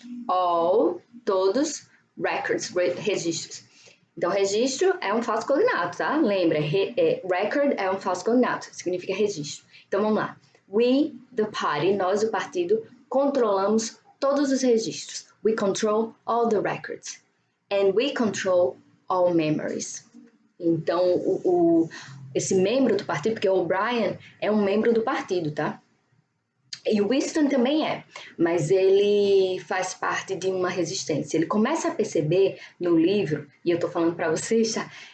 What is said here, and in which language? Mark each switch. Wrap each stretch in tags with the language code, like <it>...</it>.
<en>All, todos, records, registros.</en> <pt>Então, registro é um falso cognato, tá? Lembra, record é um falso cognato, significa registro. Então, vamos lá.</pt> <en>We, the party,</en> <pt>nós, o partido, controlamos todos os registros.</pt> <en>We control all the records. And we control all memories.</en> <pt>Então, esse membro do partido, porque o O'Brien é um membro do partido, tá? E o Winston também é, mas ele faz parte de uma resistência. Ele começa a perceber no livro, e eu estou falando para vocês, tá?</pt>